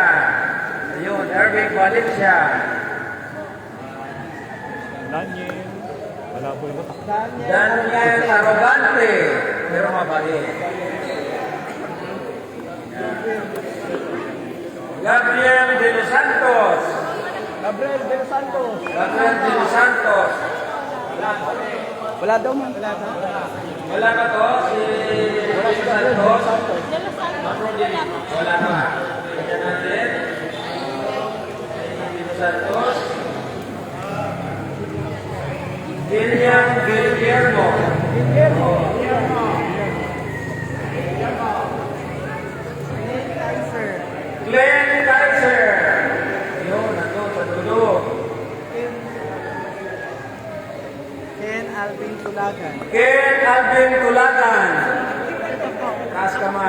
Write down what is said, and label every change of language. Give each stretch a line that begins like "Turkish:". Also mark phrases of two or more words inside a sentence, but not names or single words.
Filipino: Ayun, Erving Valencia. Daniel. Wala po yung Daniel Arrogante. Pero mabait. Gabriel de los Santos. Gabriel De Los Santos. Gabriel de los Santos. Wala daw man. Wala ka to? Si Santos? Wala ka. Kanya natin. De los Santos. William Guillermo. Glenn Kaiser. Yun, nandun sa dulo. Ken Alvin Tulagan. Ken Alvin Tulagan. Taas kamay.